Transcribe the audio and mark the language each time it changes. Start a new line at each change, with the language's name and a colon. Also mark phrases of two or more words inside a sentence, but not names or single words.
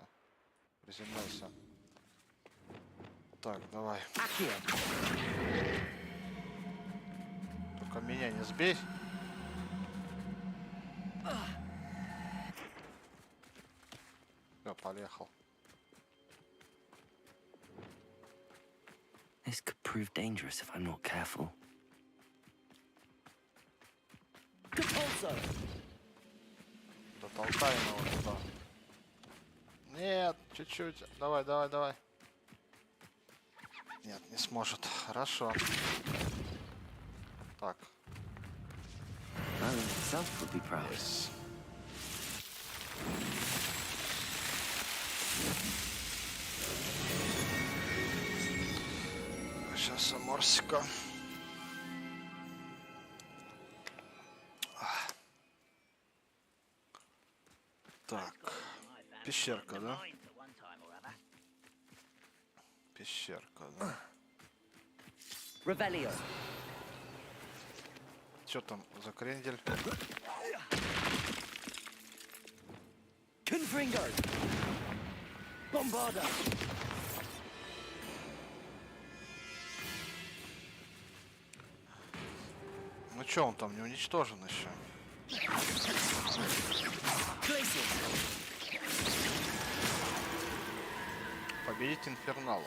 Russian: Приземляйся. Так, давай. Только меня не сбей. Все, поехал.
English: This could prove dangerous if I'm not careful.
Russian: Дотолкаем его туда. Нет, чуть-чуть. Давай, давай, давай. Нет, не сможет. Хорошо. Так.
English: Merlin himself would be proud. Yes.
Russian: Сейчас Морсика. Так. Пещерка, да? Пещерка, да?
Latin: Revelio.
Russian: Что там за крендель?
Latin: Confringo. Bombarda.
Russian: Ну чё, он там не уничтожен еще? Победить Инфернала.